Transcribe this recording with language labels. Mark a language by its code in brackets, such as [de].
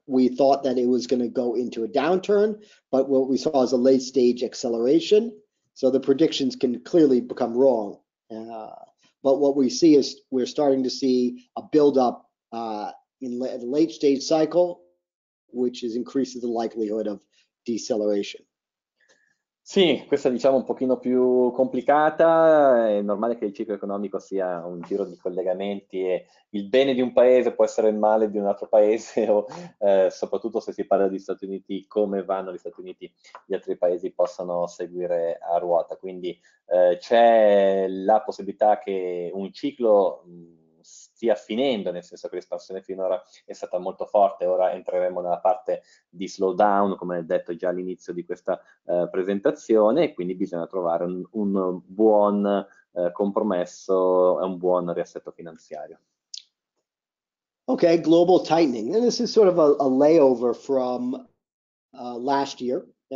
[en] We thought that it was going to go into a downturn, but what we saw is a late stage acceleration. So the predictions can clearly become wrong. But what we see is we're starting to see a buildup in the late stage cycle, which increases the likelihood of deceleration. [it] Sì, questa diciamo un pochino più complicata. È normale che il ciclo economico sia un giro di collegamenti, e il bene di un paese può essere il male di un altro paese, o soprattutto se si parla di Stati Uniti, come vanno gli Stati Uniti, gli altri paesi possano seguire a ruota. Quindi c'è la possibilità che un ciclo stia finendo, nel senso che l'espansione finora è stata molto forte. Ora entreremo nella parte di slowdown, come detto già all'inizio di questa presentazione, e quindi bisogna trovare un buon compromesso e un buon riassetto finanziario. [en] Okay, global tightening. And this is sort of a layover from last year.